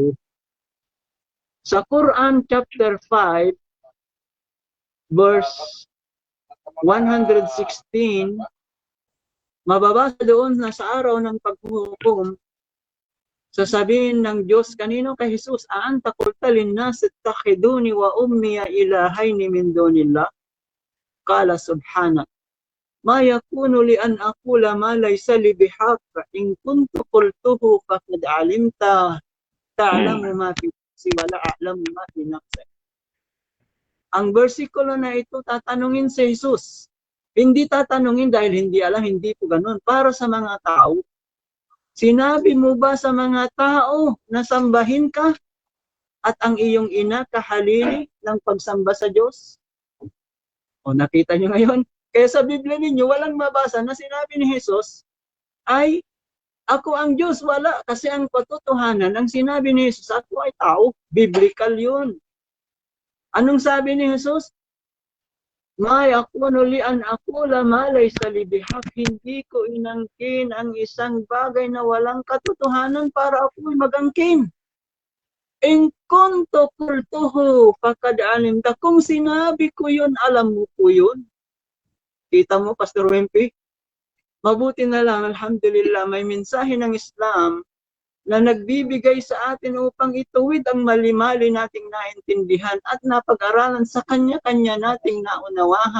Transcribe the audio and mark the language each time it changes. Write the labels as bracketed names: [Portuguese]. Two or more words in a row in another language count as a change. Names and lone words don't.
[Filipino] Sa Quran [English] chapter 5 verse 116, [Filipino] mababasa doon na sa araw ng paghuhukom, sasabihin ng Diyos kanino kay Jesus, [Arabic] أأنت قلت للناس اتخذوني وأمي إلهين من دون الله? قال سبحانك، ما يكون لي أن أقول ما ليس لي بحق، إن كنت قلته فقد علمت تعلم ما في نفسي ولا أعلم ما في نفسي. [Filipino] Ang bersikulo na ito tatanungin si Jesus. Hindi tatanungin dahil hindi alam, hindi po ganun. Para sa mga tao. Sinabi mo ba sa mga tao na sambahin ka at ang iyong ina kahalili ng pagsamba sa Diyos? O nakita nyo ngayon? Kaya sa Biblia ninyo, walang mabasa na sinabi ni Jesus ay ako ang Diyos. Wala. Kasi ang patotohanan, ang sinabi ni Jesus, ako ay tao. Biblical yun. Anong sabi ni Jesus? [Arabic] ما يكون لي أن أقول ما ليس لي بحق, [Filipino] hindi ko inangkin ang isang bagay na walang katotohanan para ako'y magangkin. [Arabic] إن كنت قلته فقد علمت, [Filipino] kung sinabi ko yun, alam mo po yun. Kita mo, Pastor Wimpy? Mabuti na lang, alhamdulillah, may mensahe ng Islam na nagbibigay sa atin upang ituwid ang mali-mali nating naintindihan at napag-aralan sa kanya-kanya nating naunawahan.